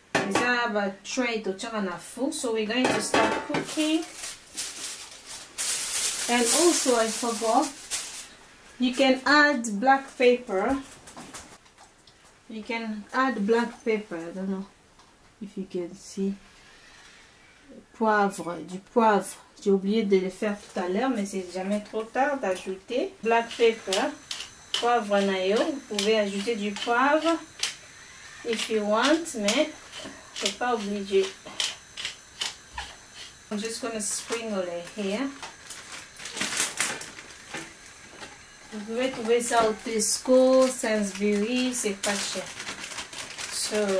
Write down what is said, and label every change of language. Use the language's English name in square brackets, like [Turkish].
[Lingala] Isa ba tray to chaka na food. [English] So we're going to start cooking. And also I forgot, you can add black pepper. You can add black pepper. I don't know if you can see. [French] Poivre, du poivre. J'ai oublié de le faire tout à l'heure, mais c'est jamais trop tard d'ajouter. [English] Black pepper, [French] poivre nayo. Vous pouvez ajouter du poivre [English] if you want, [French] mais c'est pas obligé. [English] I'm just gonna sprinkle it here. [French] Vous pouvez trouver ça au Tesco, Sainsbury, c'est pas cher. So,